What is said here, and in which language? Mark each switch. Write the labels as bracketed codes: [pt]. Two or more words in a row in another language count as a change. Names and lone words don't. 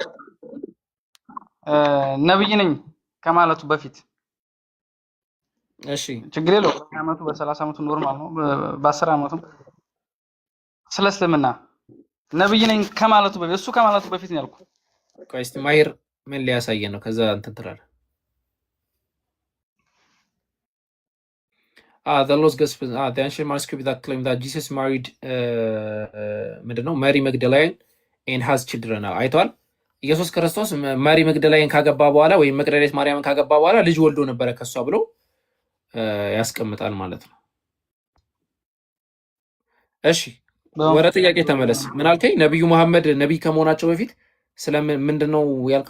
[am] ነብይ ነኝ ከማለቱ በፊት እሺ ችግር የለው በአመቱ በ30 አመቱ ኖርማል ነው። በ10 አመቱ ስለ እስልምና ነብይ ነኝ ከማለቱ በፊት እሱ ከማለቱ በፊት ነው ያልኩት። ቆይ እስቲ ማሂር ምን ሊያሳየን ነው? ከዛ እንትን ትላለህ። [en] the lost gospel the ancient manuscript that claim that Jesus married [am] ምንድነው ማሪ መግደላዊን [en] and has children [am] አይቷል። ኢየሱስ ክርስቶስ ማሪ መግደላዊን ካገባ በኋላ ወይም መቅደላዊት ማርያምን ካገባ በኋላ ልጅ ወልዶ ነበረ ከሷ ብሎ ያስቀምጣል ማለት ነው። እሺ ወደ ጥያቄ ተመለስ። ምን አልከኝ? ነብዩ መሐመድ ነብይ ከመሆናቸው በፊት ስለምን ምንድነው ያልከው?